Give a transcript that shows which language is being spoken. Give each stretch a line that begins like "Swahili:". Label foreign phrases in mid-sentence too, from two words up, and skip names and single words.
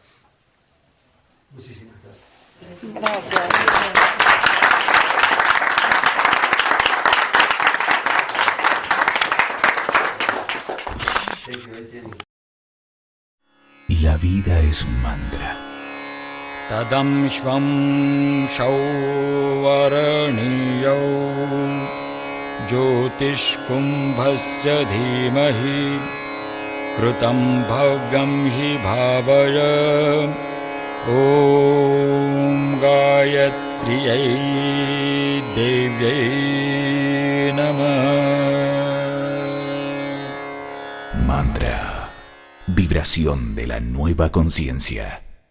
Spanish: Muchísimas gracias. Gracias. La vida es un mantra.
Sanskrit: Tadam shvam shauvaraniyo jyotishkumbhasya dhimahi krutam bhavyam hi bhavaya om gayatriyai devyai namah.
Spanish: Mantra. Vibración de la nueva conciencia.